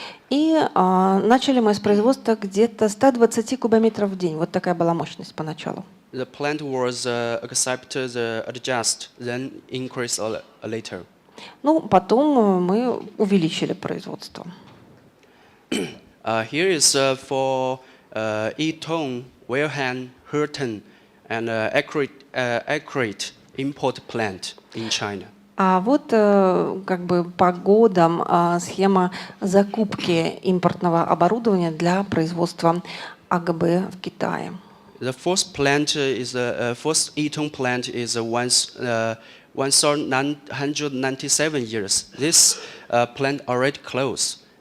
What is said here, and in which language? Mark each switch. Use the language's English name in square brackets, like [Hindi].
[Russian] И начали мы с производства где-то 120 кубометров в день. Вот такая была мощность поначалу. [English] The plant was adjust, then increase later. [Russian] Ну, потом мы увеличили производство. [English] Here is for Eton, Wilhelm, Hurton, and accurate import plant in China. [Russian] А вот как бы по годам схема закупки импортного оборудования для производства АГБ в Китае. [English] The first plant is first Yitong plant is 1997 years. This plant already closed